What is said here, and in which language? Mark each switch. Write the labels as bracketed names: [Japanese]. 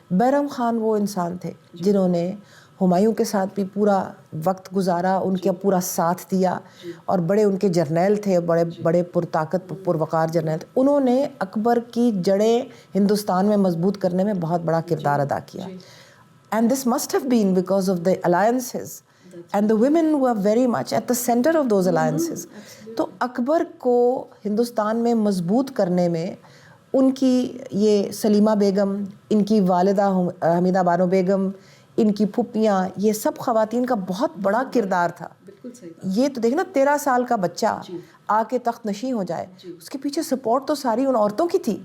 [Hindi] बैराम ख़ान वो इंसान थे जिन्होंने हुमायूं के साथ भी पूरा वक्त गुजारा, उनका पूरा साथ दिया और बड़े उनके जर्नैल थे, बड़े पुरताकत पुरवकार जर्नैल थे. उन्होंने अकबर की जड़ें हिंदुस्तान में मजबूत करने में बहुत बड़ा किरदार अदा किया. [English] And this must have been because of the alliances. And the women were very much at the center of those alliances. [Hindi] तो अकबर को हिंदुस्तान में मजबूत करने में उनकी ये सलीमा बेगम, इनकी वालिदा हमीदा बानो बेगम, इनकी फुप्पियाँ, ये सब ख़वातीन का बहुत बड़ा किरदार था. ये तो देखना 13 साल का बच्चा आके तख्त नशीं हो जाए, उसके पीछे सपोर्ट तो सारी उन औरतों की थी.